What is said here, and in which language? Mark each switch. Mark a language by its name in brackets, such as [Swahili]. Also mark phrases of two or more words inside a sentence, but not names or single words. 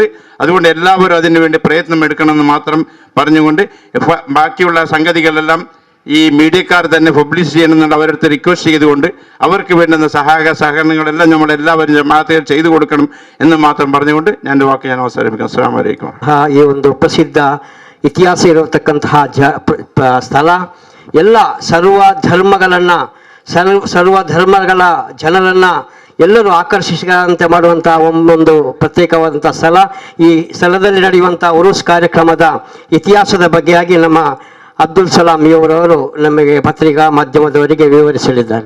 [Malayalam] അതുകൊണ്ട് എല്ലാവരും അതിനു വേണ്ടി പ്രയത്നം എടുക്കണമെന്ന് മാത്രം പറഞ്ഞുകൊണ്ട് ബാക്കിയുള്ള സംഗതികളെല്ലാം ഈ മീഡിയക്കാർ തന്നെ പബ്ലിഷ് ചെയ്യണമെന്നുള്ള അവരടുത്ത് റിക്വസ്റ്റ് ചെയ്തുകൊണ്ട് അവർക്ക് വേണ്ടുന്ന സഹകരണങ്ങളെല്ലാം നമ്മളെല്ലാവരും ജമാഅത്തിൽ ചെയ്തു കൊടുക്കണം എന്ന് മാത്രം പറഞ്ഞുകൊണ്ട് ഞാൻ വാക്ക് ഞാൻ അവസാനിപ്പിക്കാം. [Arabic] السلام عليكم. [Kannada] ಈ ಒಂದು ಪ್ರಸಿದ್ಧ ಇತಿಹಾಸ ಇರತಕ್ಕಂತಹ ಸ್ಥಳ ಎಲ್ಲ ಸರ್ವ ಧರ್ಮಗಳ ಜನರನ್ನು ಎಲ್ಲರೂ ಆಕರ್ಷಿಸುವಂತೆ ಮಾಡುವಂಥ ಒಂದು ಪ್ರತ್ಯೇಕವಾದಂಥ ಸ್ಥಳ. ಈ ಸ್ಥಳದಲ್ಲಿ ನಡೆಯುವಂಥ ಉರುಸ್ ಕಾರ್ಯಕ್ರಮದ ಇತಿಹಾಸದ ಬಗ್ಗೆಯಾಗಿ ನಮ್ಮ ಅಬ್ದುಲ್ ಸಲಾಂ ಇವರವರು ನಮಗೆ ಪತ್ರಿಕಾ ಮಾಧ್ಯಮದವರಿಗೆ ವಿವರಿಸಲಿದ್ದಾರೆ.